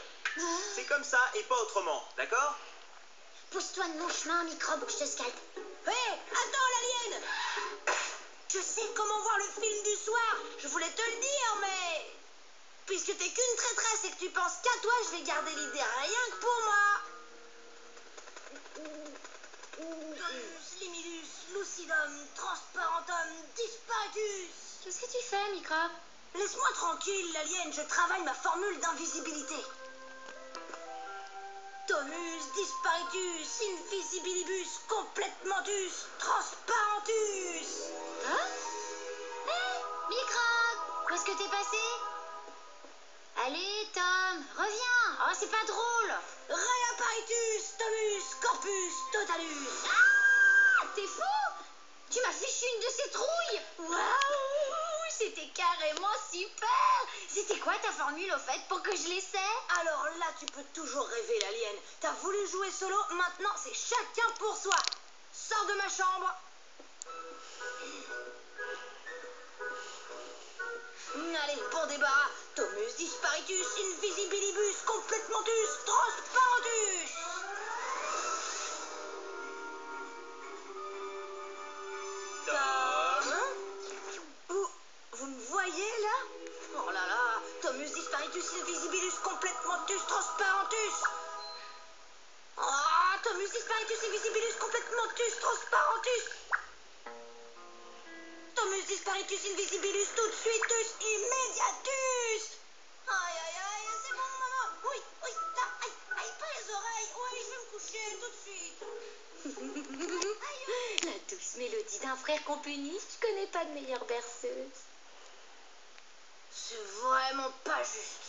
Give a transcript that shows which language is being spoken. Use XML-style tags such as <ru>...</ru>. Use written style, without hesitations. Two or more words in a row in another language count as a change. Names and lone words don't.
<fr>C'est comme ça et pas autrement, d'accord? Pousse-toi de mon chemin, microbe, ou je te scalpe. Hé, attends l'alien! Je sais comment voir le film du soir. Je voulais te le dire, mais... Puisque t'es qu'une traîtresse et que tu penses qu'à toi, je vais garder l'idée rien que pour moi.</fr> <la>Domus, limidus, lucidum, transparentum, disparatus.</la> <fr>Qu'est-ce que tu fais, microbe? Laisse-moi tranquille, l'alien, je travaille ma formule d'invisibilité.</fr> <la>Domus, disparitus, invisibilibus, completementus, transparentus.</la> <fr>Hein? Hé, microbe, où est-ce que t'es passé? Allez, Tom, reviens. Oh, c'est pas drôle.</fr> <la>Reapparitus, Domus, corpus, totalus.</la> <fr>Ah, t'es fou? Tu m'as fichu une de ces trouilles. Waouh, c'était carrément super. C'était quoi ta formule, au fait, pour que je l'essaie? Alors là, tu peux toujours rêver, l'alien. T'as voulu jouer solo, maintenant c'est chacun pour soi. Sors de ma chambre. Allez, bon débarras.</fr> <la>Domus, disparitus, invisibilibus, completementus, transparentus.</la> <fr>Vous me voyez là? Oh là là,</fr> <la>Domus, disparitus, invisibilus, completementus, transparentus. Ah, Domus, disparitus, invisibilus, completementus, transparentus. Domus, disparitus, invisibilus,</la> <fr>tout de suite, immédiatus. Aïe, aïe, aïe, c'est bon, maman. Oui, oui, ça, aïe, aïe, pas les oreilles. Oui, je vais me coucher tout de suite. La douce mélodie d'un frère qu'on punit, je connais pas de meilleure berceuse. C'est vraiment pas juste.</fr>